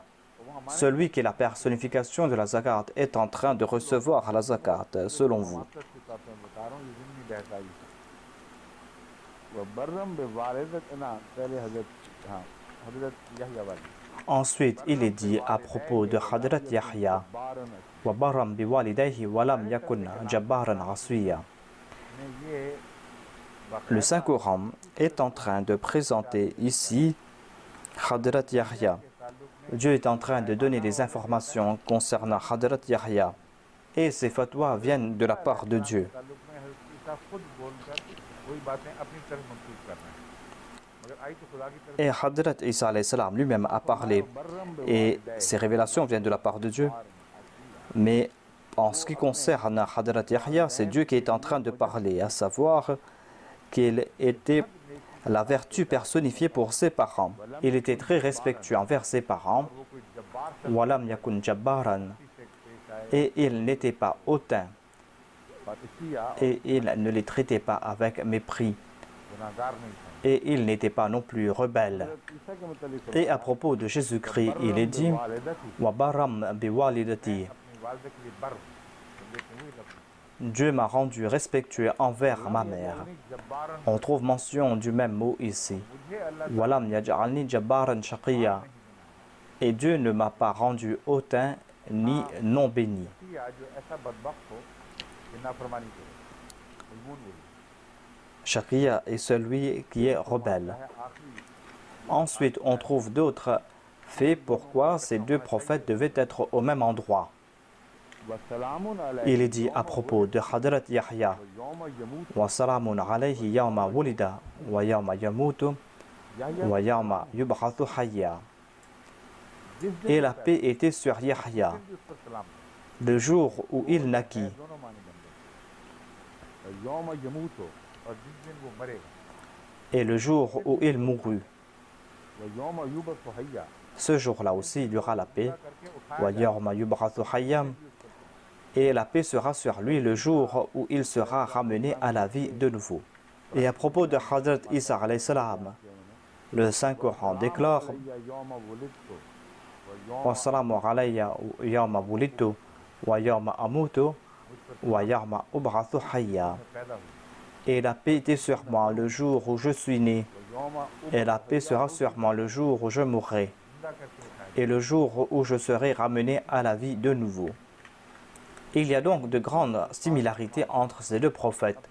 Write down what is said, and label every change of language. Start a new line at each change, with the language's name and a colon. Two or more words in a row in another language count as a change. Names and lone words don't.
French: Celui qui est la personnification de la zakat est en train de recevoir la zakat selon vous. Ensuite, il est dit à propos de Hadrat Yahya
Arabic: وبرا بوالديه ولم يكن جبارا عصيا.
French: Le Saint-Coran est en train de présenter ici Hadrat Yahya Dieu est en train de donner des informations concernant Hadrat Yahya. Et ces fatwas viennent de la part de Dieu. Et Hadrat Isa
Arabic: عليه السلام
French: lui-même a parlé. Et ces révélations viennent de la part de Dieu. Mais en ce qui concerne Hadrat Yahya, c'est Dieu qui est en train de parler, à savoir qu'il était la vertu personnifiée pour ses parents. Il était très respectueux envers ses parents.
Arabic: ولم يكن جبارا.
French: Et il n'était pas hautain. Et il ne les traitait pas avec mépris. Et il n'était pas non plus rebelle. Et à propos de Jésus-Christ, il est dit
Arabic: وبرا بوالدتي.
French: Dieu m'a rendu respectueux envers ma mère. On trouve mention du même mot ici.
Arabic: ولم يجعلني جبارا شقيا.
French: Et Dieu ne m'a pas rendu hautain ni non béni. Shaqiya est celui qui est rebelle. Ensuite, on trouve d'autres faits pourquoi ces deux prophètes devaient être au même endroit. Il est dit à propos de Hadrat Yahya
Arabic: وسلام عليه يوم ولد ويوم يموت ويوم يبعث حيا.
French: Et la paix était sur Yahya le jour où il naquit et le jour où il mourut. Ce jour-là aussi, il y aura la paix.
Arabic: ويوم يبعث حيا.
French: Et la paix sera sur lui le jour où il sera ramené à la vie de nouveau. Et à propos de Hadrat
Arabic: Isa عليه السلام,
French: le Saint-Coran déclare
Arabic: والسلام علي يوم ولدت ويوم أموت ويوم أبعث حيا.
French: Et la paix était sur moi le jour où je suis né, et la paix sera sur moi le jour où je mourrai, et le jour où je serai ramené à la vie de nouveau. Il y a donc de grandes similarités entre ces deux prophètes.